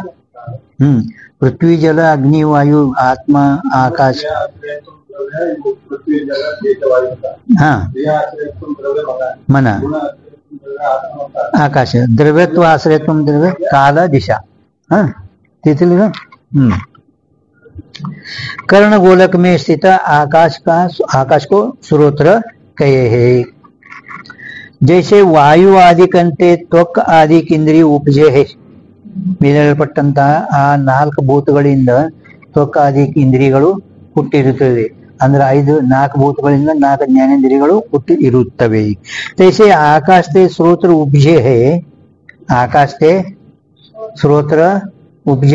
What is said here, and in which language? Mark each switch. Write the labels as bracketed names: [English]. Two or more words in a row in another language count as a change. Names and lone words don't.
[Kannada] ಪೃಥ್ವಿ, ಜಲ, ಅಗ್ನಿ, ವಾಯು, ಆತ್ಮ, ಆಕಾಶ. ಮನ, ಆಕಾಶ. ದ್ರವ್ಯತ್ವ ಆಶ್ರಯತ್ವ ದ್ರವ್ಯ ಕಾಲ, ದಿಶಾ. ತಿಳ್ತಿಲ್ಲ? [Hindi] कर्ण गोलक में स्थित आकाश को स्रोत्र कहे है. जैसे वायु आदि कंटे त्वक आदि इंद्रिय उपजे है. [Kannada] ಮೇಲೆಲ್ಪಟ್ಟಂತಹ ಆ 4 ಭೂತಗಳಿಂದ ತ್ವಕ್ ಆದಿ ಇಂದ್ರಿಯಗಳು ಹುಟ್ಟಿರುತ್ತವೆ. ಅಂದ್ರೆ 4 ಭೂತಗಳಿಂದ 4 ಜ್ಞಾನೇಂದ್ರಿಯಗಳು ಹುಟ್ಟಿ ಇರುತ್ತವೆ. [Hindi] तैसे आकाशते श्रोत्र उपजे है. आकाशते श्रोत्र उपजे.